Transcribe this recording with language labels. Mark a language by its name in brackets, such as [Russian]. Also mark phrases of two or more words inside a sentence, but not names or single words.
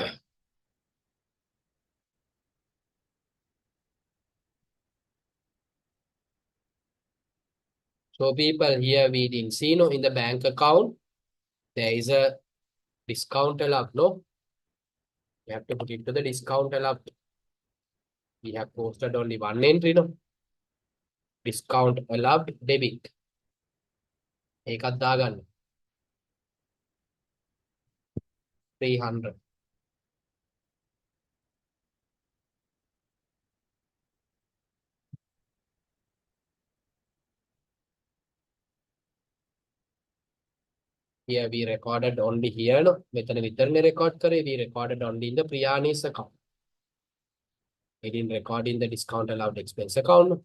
[English] So people here we didn't see, no, in the bank account, there is a discount allowed, no? You have to put it to the discount allowed. We have posted only one entry, no? Discount allowed debit. [Sinhala] ඒකත් දාගන්න. 300. [English] Here we recorded only here, no? [Sinhala] මෙතන විතරනේ record කරේ. [English] We recorded only in the Priyani's account. We didn't record in the discount allowed expense account, no?